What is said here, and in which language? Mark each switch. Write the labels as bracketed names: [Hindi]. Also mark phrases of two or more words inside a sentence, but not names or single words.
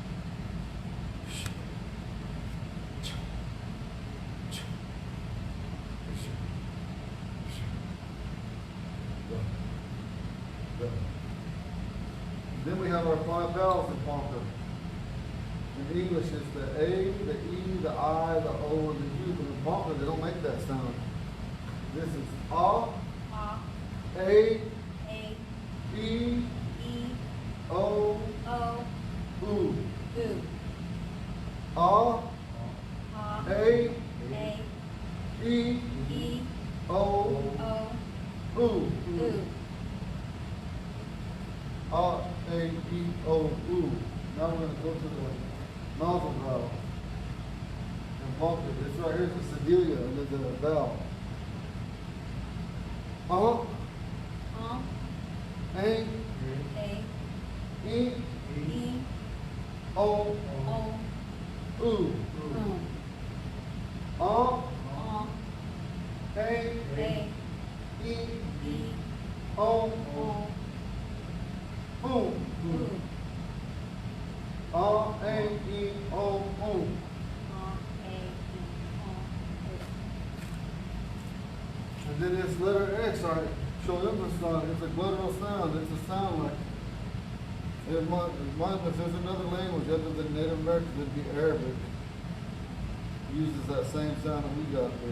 [English] Then we have our 5 vowels in Ponca. In English, it's the A, the E, the I, the O, and the U. But in Ponca, they don't make that sound. This is A, A, E, E, O, O, U. U. A, A, A, E, E, O, O, U. U. A, A, E, O, U. Now we're going to go to the nostril vowel. And Ponca, this right here is the cedilla, and there's a vowel. A, E, E, O, O, U. U. A, E, E, E, O, O, U. U. A, E, O, U. And then this letter X, I show emphasis on it. It's a guttural sound. It's a sound like, if there's another language other than Native American, it'd be Arabic. It uses that same sound that we got there.